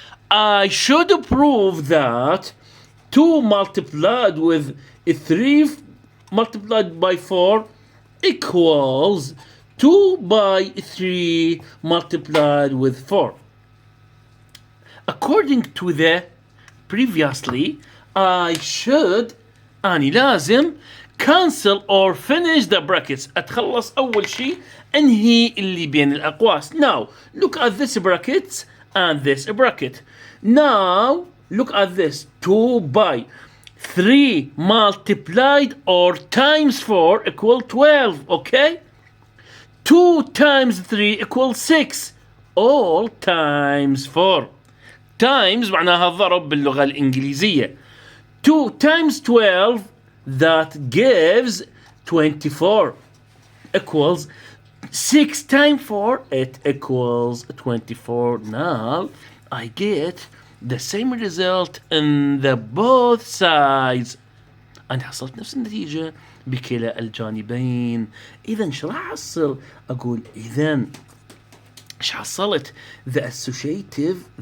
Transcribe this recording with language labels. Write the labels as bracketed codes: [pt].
[en] I should prove that 2 multiplied with 3 multiplied by 4 equals 2 by 3 multiplied with 4. According to the previously, I should [ar] أني لازم [en] cancel or finish the brackets. [ar] أتخلص أول شيء أنهي اللي بين الأقواس. [en] Now look at this bracket and this bracket. Now look at this. 2 by 3 multiplied or times 4 equal 12. Okay? 2 times 3 equals 6. All times 4. [ar] Times معناها ضرب باللغة الإنجليزية. [en] 2 times 12 that gives 24 equals 6 times 4 it equals 24. Now I get the same result in the both sides. [ar] أنا حصلت نفس النتيجة بكلا الجانبين. إذا شو راح أحصل؟ أقول إذا إيش حصلت؟ [en] The associative